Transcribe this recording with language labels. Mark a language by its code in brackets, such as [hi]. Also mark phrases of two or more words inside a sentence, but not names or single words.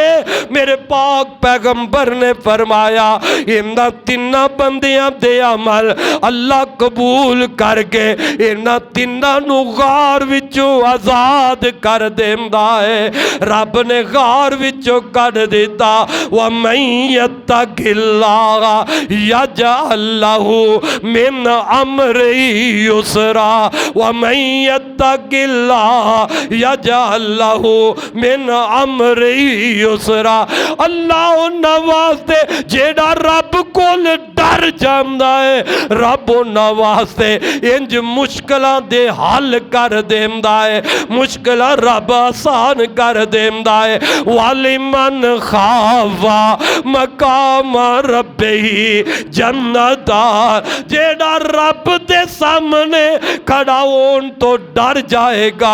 [pa] میرے پاک پیغمبر نے فرمایا انہاں تنہاں بندیاں دے عمل اللہ قبول کرکے انہاں تنہاں نوں غار وچوں آزاد کر دیندا ہے. رب نے غار وچوں کڈھ دتا, [ar] ومن يتق الله يجعل له من أمره يسرا، ومن يتق الله يجعل له من أمره يسرا. [pa] اللہ انہاں واسطے جیہڑا رب کول ڈر جاندا ہے، رب انہاں واسطے اِنج مشکلاں دے حل کر دیندا ہے، مشکلاں رب آسان کر دیندا ہے. [ar] ولمن خاف مقام ربه جنتان, [pa] جیہڑا رب دے سامنے کھڑا ہون توں ڈر جائے گا.